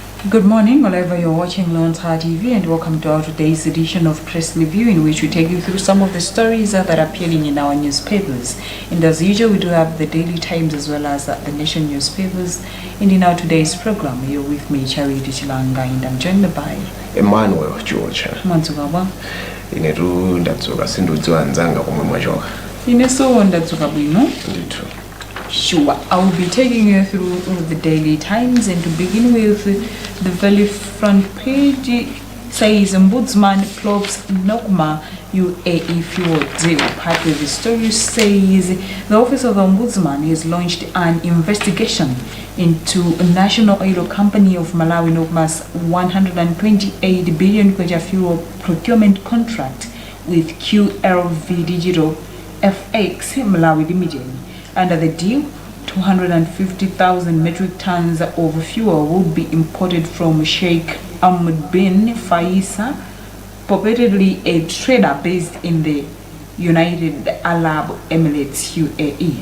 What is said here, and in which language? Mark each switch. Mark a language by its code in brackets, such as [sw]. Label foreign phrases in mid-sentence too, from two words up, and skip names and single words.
[en] Good morning, wherever you're watching Luntha TV, and welcome to our today's edition of Press Review, in which we take you through some of the stories that are appearing in our newspapers. And as usual, we do have the Daily Times as well as the Nation newspapers. And in our today's program, you're with me, Charity Chilanga, and I'm joined by Emmanuel George. Mansugaba. [ny] Inetu ndatsoka sindudziwa nzanga komwe mwachoka. Ineso ndatsoka bwino. Ndithu. [en] Sure, I will be taking you through the Daily Times, and to begin with, the very front page says Ombudsman probes Nogma UAE fuel deal. Part of the story says the Office of the Ombudsman has launched an investigation into National Oil Company of Malawi Nogma's 128 billion kwacha fuel procurement contract with QLV Digital FX Malawi Limited. Under the deal, 250,000 metric tons of fuel would be imported from Sheikh Ahmed bin Faisal, purportedly a trader based in the United Arab Emirates UAE.